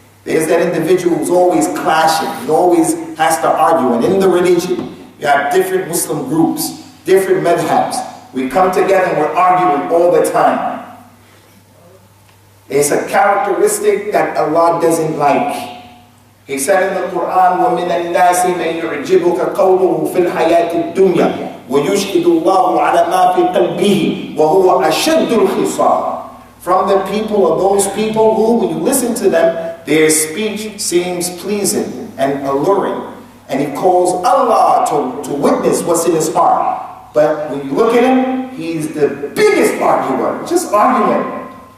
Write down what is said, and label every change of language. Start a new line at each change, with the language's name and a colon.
English: There's that individual who's always clashing. He always has to argue. And in the religion, you have different Muslim groups, different madhabs. We come together and we're arguing all the time. It's a characteristic that Allah doesn't like. He said in the Quran,
Arabic: وَمِنَ النَّاسِ مَنْ يُعْجِبُكَ قَوْلُهُ فِي الْحَيَاةِ الدُّنْيَا وَيُشْهِدُ اللَّهُ عَلَى مَا فِي قَلْبِهِ وَهُوَ أَشَدُّ الْخِصَامِ.
English: From the people of those people who, when you listen to them, their speech seems pleasing and alluring. And he calls Allah to witness what's in his heart. But when you look at him, he's the biggest arguer, just arguing.